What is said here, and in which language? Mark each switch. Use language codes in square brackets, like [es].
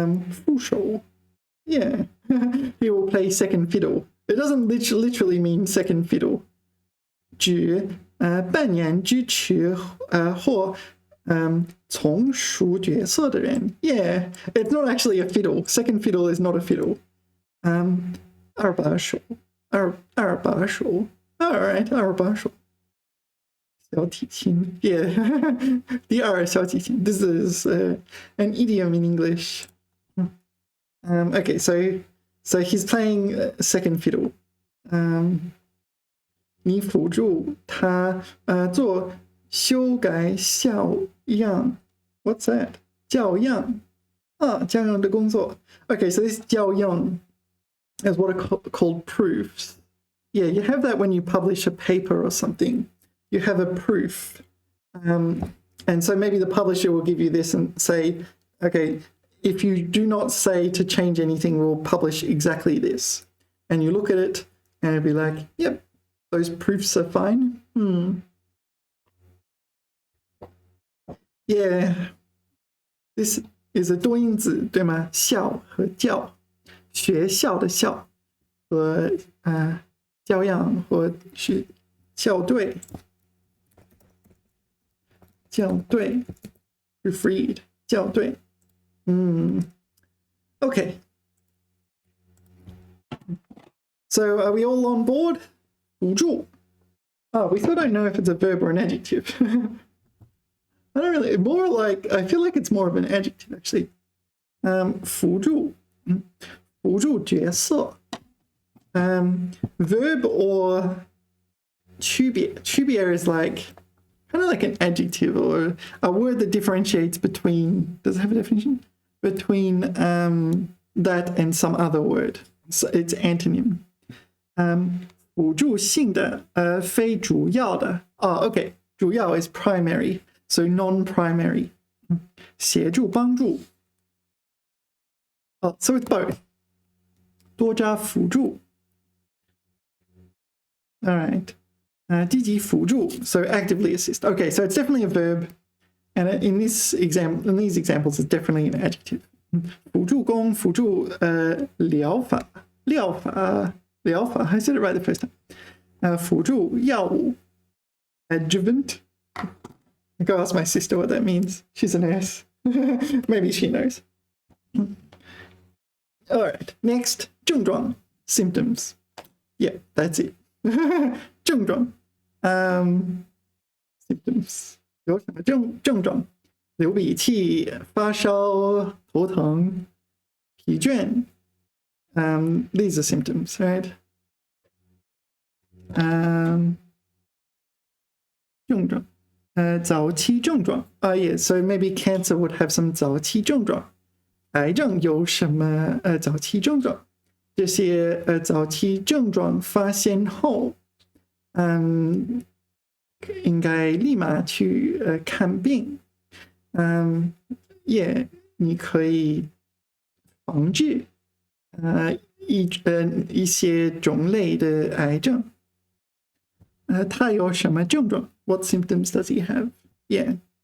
[zh] 副手 [en] Yeah. He will play second fiddle. It doesn't literally mean second fiddle. [zh] 指扮演支持或从属角色的人 [en] Yeah, it's not actually a fiddle. Second fiddle is not a fiddle. [zh] 二把手 二把手 Alright, 二把手小提琴 Yeah. 第二小提琴 [en] This is an idiom in English. Okay, so he's playing second fiddle. [zh] 你辅助他做修改校样 [en] What's that? [zh] 教样教样的工作 [en] Okay, so this 教样 is what are called proofs. Yeah, you have that when you publish a paper or something. You have a proof. And so maybe the publisher will give you this and say, okay, if you do not say to change anything, we'll publish exactly this. And you look at it and it'll be like, yep, those proofs are fine. Yeah, this is a [zh] 多音字，对吗？校和教，学校的校和教养或是校对，校对 ， [en] proofread [zh] 校对。 [en] Okay. So are we all on board? 辅助. Oh, we still don't know if it's a verb or an adjective. I don't really, more like, I feel like it's more of an adjective actually. [zh] 辅助角色. [en] Verb or 区别 is like, kind of like an adjective or a word that differentiates between, does it have a definition? Between that and some other word. So it's antonym. [zh] 辅助性的非主要的 okay. [en] 主要 is primary, so non-primary. [zh] 协助帮助 [en] so it's both. [zh] 多加辅助 all right. 积极辅助 [en] so actively assist. Okay, so it's definitely a verb, and in these examples, it's definitely an adjective. [zh] 辅助工辅助疗法 [en] I said it right the first time. [zh] 辅助药物 adjuvant. [en] I go ask my sister what that means. She's a nurse. Maybe she knows. All right, next 症状 symptoms. Yeah, that's it. [zh] 症状 symptoms 有什么症状？流鼻涕、发烧、头疼、疲倦。 [en] These are symptoms, right? [zh] 症状早期症状 [en] yeah, so maybe cancer would have some 早期症状。 [zh] 癌症有什么早期症状？这些早期症状发现后，应该立马去看病。也你可以防治一些种类的癌症。 [en] 他有什么症状 ？ What symptoms does he have? Yeah.